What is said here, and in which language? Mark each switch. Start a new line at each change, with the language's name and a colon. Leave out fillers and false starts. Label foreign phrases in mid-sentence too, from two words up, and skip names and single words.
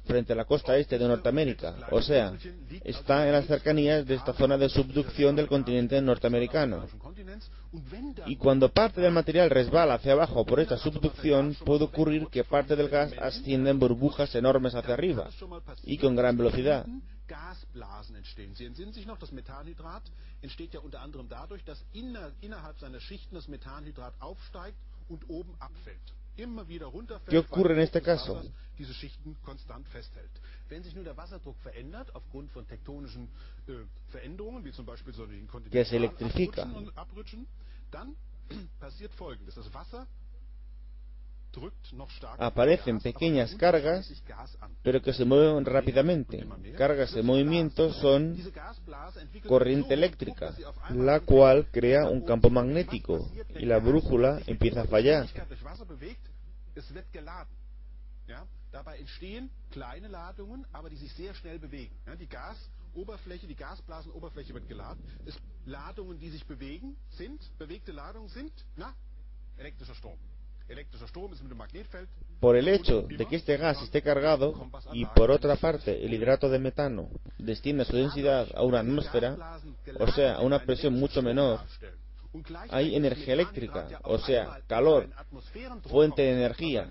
Spanish: Frente a la costa este de Norteamérica. O sea, está en las cercanías de esta zona de subducción del continente norteamericano. Y cuando parte del material resbala hacia abajo por esta subducción, puede ocurrir que parte del gas ascienda en burbujas enormes hacia arriba, y con gran velocidad.
German: Gasblasen entstehen. Sie entsinnen sich noch, das Methanhydrat entsteht ja unter anderem dadurch, dass innerhalb seiner Schichten das Methanhydrat aufsteigt und oben abfällt.
Spanish: ¿Qué ocurre en este caso? Que se electrifica. Aparecen pequeñas cargas, pero que se mueven rápidamente. Cargas en movimiento son corriente eléctrica, la cual crea un campo magnético y la brújula empieza a fallar.
German: Dabei entstehen kleine Ladungen, aber die sich sehr schnell bewegen. Die Gasoberfläche, die Gasblasenoberfläche wird geladen. Ladungen, die sich bewegen, bewegte Ladungen sind
Spanish: Por el hecho de que este gas esté cargado y por otra parte el hidrato de metano desciende su densidad a una atmósfera, o sea, a una presión mucho menor, hay energía eléctrica, o sea, calor, fuente de energía.